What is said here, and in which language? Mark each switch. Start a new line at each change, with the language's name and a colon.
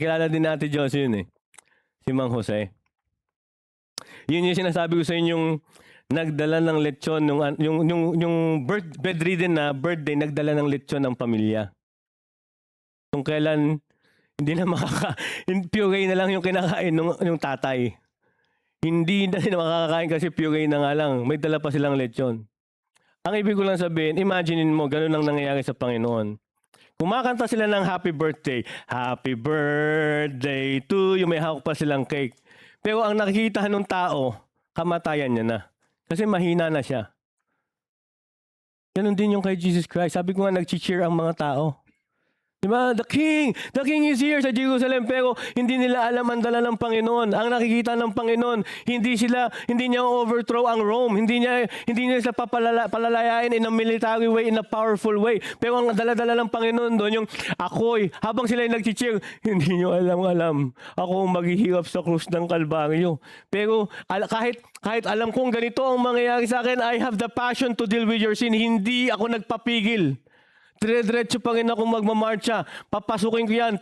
Filipino: Kilala din natin Diyos yun eh. Si Mang Jose. Yun yung sinasabi ko sa inyong nagdala ng lechon, yung bedridden na birthday, nagdala ng lechon ng pamilya. Kung kailan hindi na puree na lang yung kinakain ng tatay. Hindi na makakakain kasi puree na nga lang. May dala pa silang lechon. Ang ibig ko lang sabihin, imaginein mo, ganun ang nangyayari sa Panginoon. Kumakanta sila ng
English: happy birthday to you.
Filipino: May hawak pa silang cake. Pero ang nakikita ng tao, kamatayan niya na. Kasi mahina na siya. Ganun din yung kay Jesus Christ. Sabi ko nga, nag-cheer ang mga tao. Diba?
English: The King is here
Filipino: sa Jerusalem, pero hindi nila alam ang dala ng Panginoon. Ang nakikita ng Panginoon, hindi niya overthrow ang Rome. Hindi niya sila palalayain
English: in a military way, in a powerful way.
Filipino: Pero ang dala-dala ng Panginoon doon, yung ako'y, habang sila nag-cheer, hindi niyo alam. Ako maghihirap sa krus ng Kalbaryo. Pero kahit alam kong ganito ang mangyayari sa akin,
English: I have the passion to deal with your sin.
Filipino: Hindi ako nagpapigil. Dire-diretso pa rin ako magmamarcha. Papasukin ko yan.